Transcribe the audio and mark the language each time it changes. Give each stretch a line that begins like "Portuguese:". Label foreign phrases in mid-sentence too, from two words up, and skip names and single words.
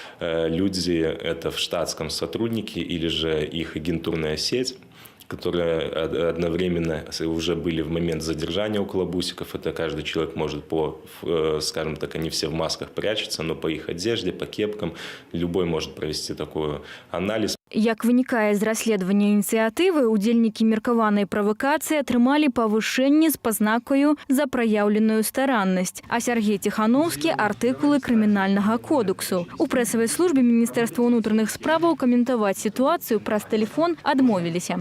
Russian: Люди это в штатском сотрудники или же их агентурная сеть, которые одновременно уже были в момент задержания около бусиков. Это каждый человек может скажем так, они все в масках прячутся, но по их одежде, по кепкам любой может провести такой анализ.
Belarusian: Як вынікае з расследавання ініцыятывы, удзельнікі меркаванай правакацыі атрымалі павышэнне з пазнакаю за праяўленую стараннасць, а Сергей Тихановскі – артыкулы крымінальнага кодексу. У прэсавай службе Міністэрства ўнутраных справаў каментаваць сітуацыю праз тэлефон адмовіліся.